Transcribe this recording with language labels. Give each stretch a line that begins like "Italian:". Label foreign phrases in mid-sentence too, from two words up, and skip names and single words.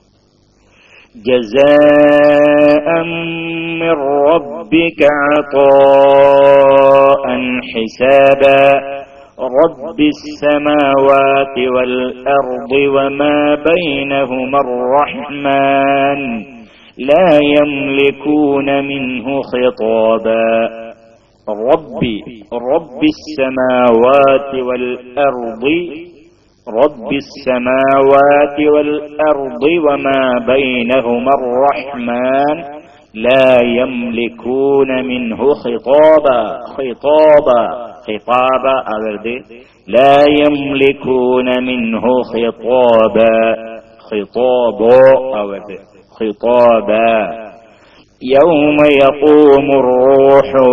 Arabic: جزاء من ربك عطاء حسابا رب السماوات والأرض وما بينهما الرحمن لا يملكون منه خطابا. رب السماوات والأرض رب السماوات والأرض وما بينهما الرحمن لا يملكون منه خطابا لا يملكون منه خطابا يوم يقوم الروح